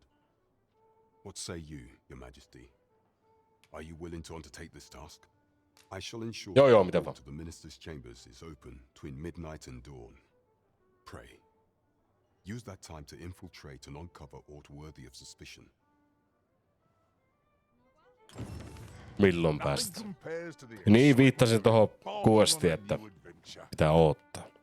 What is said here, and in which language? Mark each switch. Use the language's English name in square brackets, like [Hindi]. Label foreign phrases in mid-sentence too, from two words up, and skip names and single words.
[English] What say you, your majesty? Are you willing to undertake this task? I shall ensure [Finnish] Joo, [English] that the [Finnish] mitä [English] door [Finnish] vaan. [English] to the minister's chambers is open between midnight and dawn. Pray, use that time to infiltrate and uncover aught worthy of suspicion. [Finnish] Milloin päästä? Niin viittasin tohon questiin, että pitää odottaa.